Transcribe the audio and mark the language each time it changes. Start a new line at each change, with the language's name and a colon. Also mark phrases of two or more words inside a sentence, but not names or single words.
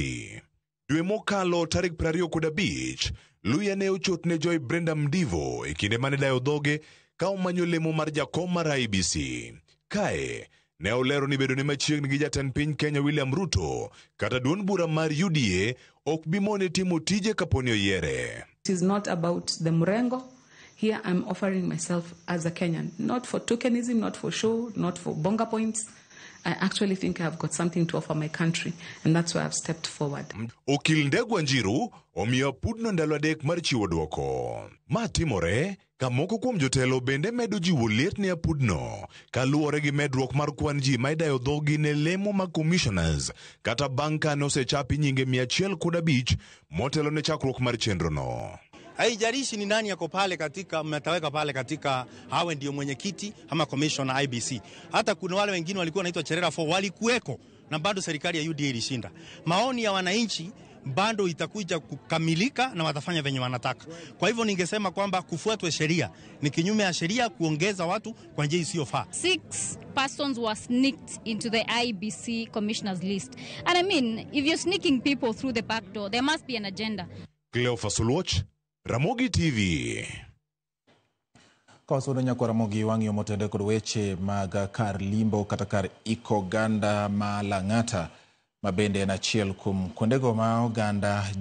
Luo (Kenya and Tanzania): Dwe mokalo tarik 25, luya ne ochot ne Joy Brenda Mdivo e kinde mane dayo dhoge ka omanyo lemo mar jakom mar IEBC. Kae ne olero ni bedo ne machiegni gi jatend piny Kenya William Ruto kata duond bura mar UDA ok bimone timo tije kaponi oyiere.
English: It is not about the Murengo. Here I'm offering myself as a Kenyan, not for tokenism, not for show, not for bonga points. I actually think I've got something to offer my country, and that's why I've stepped forward.
Luo (Kenya and Tanzania): Okil Ndegwa Njiru omiyo apudno ndalo adek mar chiwo dwoko. Ma timore ka moko kuom jotelo bende medo jiwo liet ne apudno kaluwore gi medruok mar kwan ji ma idayo dhogi ne lemo mag commissioners kata bang' ka nosechapi nyinge 105 motelo ne chakruok mar chenrono.
Swahili: Haijalishi ni nani yako pale katika mmetaweka pale katika hawe ndio mwenyekiti ama commissioner IEBC. Hata kuna wale wengine walikuwa wanaitwa Cherera 4 walikuweko na bado serikali ya UDA ilishinda. Maoni ya wananchi bado itakuja kukamilika na watafanya venye wanataka. Kwa hivyo ningesema kwamba kufuatwe sheria ni kinyume ya sheria kuongeza watu kwa njia isiyofaa.
English: 6 persons were sneaked into the IEBC commissioners list. And I mean, if you're sneaking people through the back door, there must be an agenda. Cleophas Oloch, Ramogi TV.
Luo (Kenya and Tanzania): Kawasudu nyakora mogi wang'yo motende kod weche mag kar limbo kata kar iko oganda ma Lang'ata mabende en achiel kuom kuondego ma oganda